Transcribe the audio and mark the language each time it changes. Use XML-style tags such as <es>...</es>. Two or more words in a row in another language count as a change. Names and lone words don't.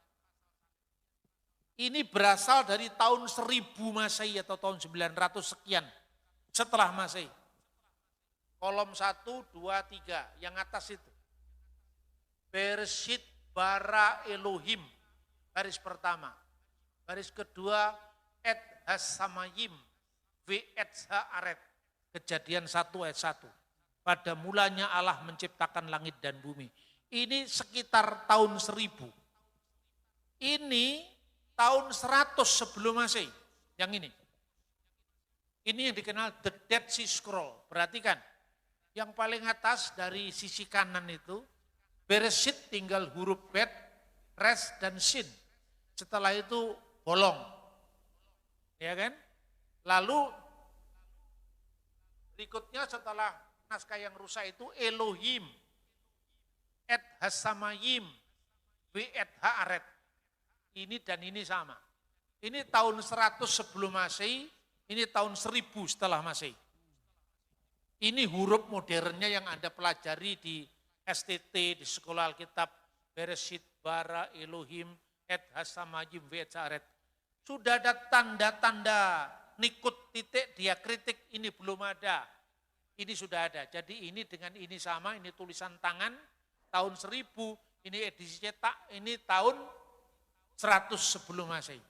<id>Ini berasal dari tahun 1000 Masehi atau tahun 900 sekian setelah Masehi. Kolom 1, 2, 3, yang atas itu.</id> <he>בראשית ברא אלהים,</he> <id>baris pertama. Baris kedua,</id> <he>את השמים, את הארץ.</he> <id>Kejadian 1 ayat 1. Pada mulanya Allah menciptakan langit dan bumi. Ini sekitar tahun 1000. Ini tahun 100 sebelum Masehi. Yang ini. Ini yang dikenal The Dead Sea Scroll. Perhatikan. Yang paling atas dari sisi kanan itu, Bereshit tinggal huruf Bet, Res, dan Shin. Setelah itu bolong. Ya kan? Lalu berikutnya setelah naskah yang rusak itu Elohim,</id> <he>את השמים, את הארץ.</he> <id>Ini dan ini sama. Ini tahun 100 sebelum Masehi, ini tahun 1000 setelah Masehi. Ini huruf modernnya yang Anda pelajari di STT, di sekolah Alkitab,</id> <he>בראשית ברא אלהים, את השמים, את הארץ.</he> <id>Sudah ada tanda-tanda nikut titik diakritik, ini belum ada. Ini sudah ada. Jadi ini dengan ini sama, ini tulisan tangan tahun 1000, ini edisi cetak, ini tahun 100 sebelum Masehi.</id>